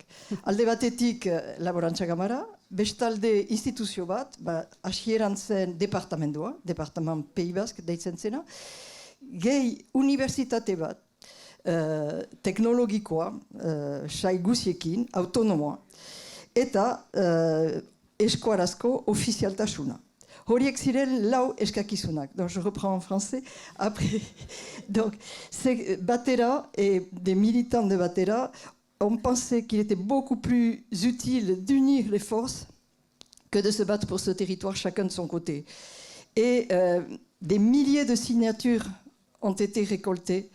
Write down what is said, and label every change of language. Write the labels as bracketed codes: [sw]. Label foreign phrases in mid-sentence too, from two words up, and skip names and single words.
[eu] Alde batetik laborantza gamara, bestalde instituzio bat, hasieran zen departamendua, Departament Pays Basque deitzen zena, gehi unibertsitate bat, teknologikoa, sai guziekin, autonomoa, eta eskuarazko ofizialtasuna. Horiek ziren lau eskakizunak. [fr] Donc, je reprends en français. Après, donc, Batera et des militants de Batera ont pensé qu'il était beaucoup plus utile d'unir les forces que de se battre pour ce territoire chacun de son côté. Et des milliers de signatures ont été récoltées.